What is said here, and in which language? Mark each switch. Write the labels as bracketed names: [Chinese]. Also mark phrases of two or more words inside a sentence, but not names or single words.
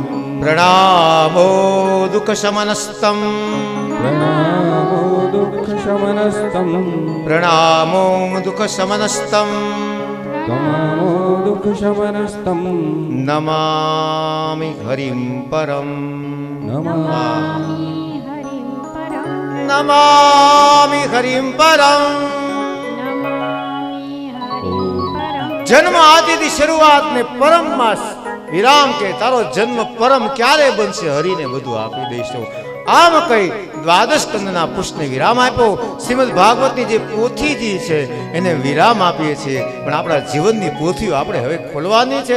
[Sanskrit] પ્રણામો દુઃખ શમનસ્તમ પ્રણામો દુઃખ શમનસ્તમ. પ્રણામો દુઃખ શમનસ્તમ તમામો દુઃખ શમનસ્તમ. નમામિ હરિમ પરમ નમામિ हरिं परं નમામિ હરિમ પરમ. नमामि हरिं परं [Gujarati] જન્મ આદિથી શરૂઆત ને પરમ માં વિરામ કે તારો જન્મ પરમ ક્યારે બનશે? હરિને બધું આપી દઈશું. આમ કઈ દ્વાદશ સ્કંદના પુષ્પને વિરામ આપ્યો. શ્રીમદ ભાગવતની જે પોથીજી છે એને વિરામ આપીએ છીએ, પણ આપણા જીવનની પોથીઓ આપણે હવે ખોલવાની છે.